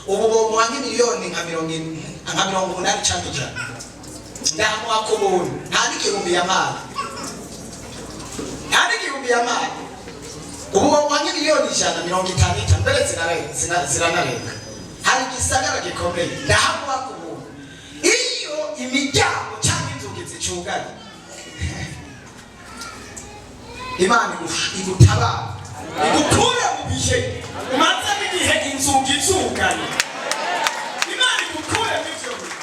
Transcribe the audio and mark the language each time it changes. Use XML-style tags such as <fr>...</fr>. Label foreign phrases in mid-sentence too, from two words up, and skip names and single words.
<rn>ubu bomuha nk'imiliyoni nka 80 cyangwa ijana ndamuha ku buntu nta n'igihumbi y'amara ubu bomuha nk'imiliyoni 150 mbere ziranarenga hari igisagara gikomeye ndamuha ku buntu iyo imiryango cyangwa inzugi zicuganye Imana igutabara igukura mu bihe umaze n'igihe inzugi zuganye Imana igukure mu byo</rn>